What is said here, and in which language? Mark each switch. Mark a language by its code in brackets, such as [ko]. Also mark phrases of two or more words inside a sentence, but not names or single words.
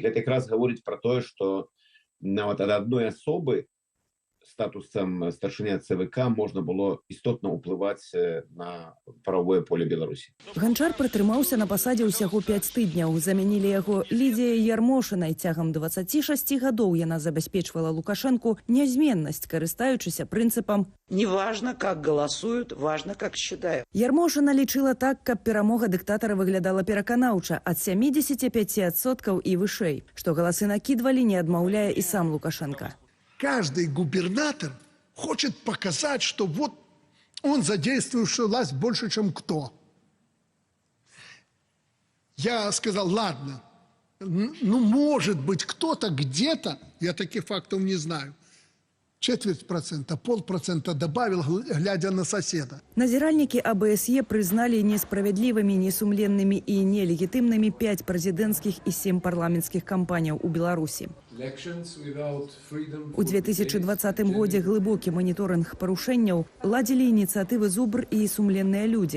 [be] Гэта якраз гаворыць пра тое, што нават ад адной асобы статусам старшыня ЦВК можна было істотна ўплываць на правовое поле Беларусі. Ганчар прытрымаўся на пасадзе ўсяго 5 тыдняў. Замянілі яго Лідзіяй Ярмошынай. Цягам 26 гадоў яна забяспечвала Лукашенку нязменнасць, карыстаючыся прынцыпам [ru] «Не важно, как голосуют, важно, как считают». [be] Ярмошына лічыла так, каб перамога дыктатара выглядала пераканаўча ад 75% і вышэй, што галасы накідвалі, не адмаўляе і сам Лукашенко. [ru] Каждый губернатор хочет показать, что вот он задействующий власть больше, чем кто. Я сказал, ладно, ну может быть кто-то где-то, я таких фактов не знаю, 0,25%, 0,5% добавил, глядя на соседа. [be] Назіральнікі АБСЕ прызналі несправядлівымі, несумленнымі і нелегітымнымі 5 прэзідэнцкіх і 7 парламенцкіх кампаніяў у Беларусі. У 2020 годзе глыбокі маніторынг парушэнняў ладзілі ініцыятывы «Зубр» і «Сумленныя людзі».